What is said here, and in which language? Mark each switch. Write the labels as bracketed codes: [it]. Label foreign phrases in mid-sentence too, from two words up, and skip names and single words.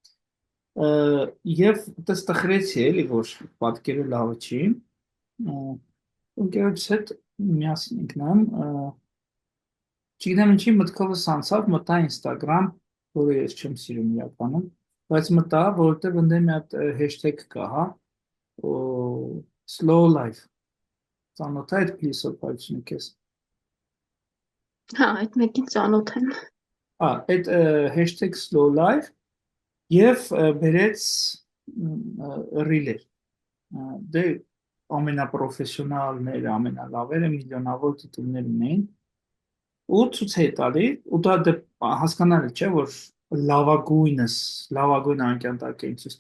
[hy] եւ դες տխրեցի էլի, որ պատկերը լավը չի, ընկերոջս հետ միասին ինքնամ, չգիտեմ ինչի մտքովս անցավ, մտա Instagram, որը ես չեմ սիրում իրականում, բայց մտա, որովհետև ընդդեմ մի հատ hashtag կա, հա, [en] slow life, [hy] ծանոթ է այդ փիլիսոփայությունը քեզ։ Հա, այդ մեկին ծանոթ եմ։ Այդ [en] hashtag slow life [hy] եւ բերեց ռիլեր։ Դե ամենապրոֆեսիոնալները, ամենալավերը միլիոնավոր դիտումներ ունեն ու ցույց է տալի ու դա հասկանալի չէ որ լավագույն անկյանտակ են ցույց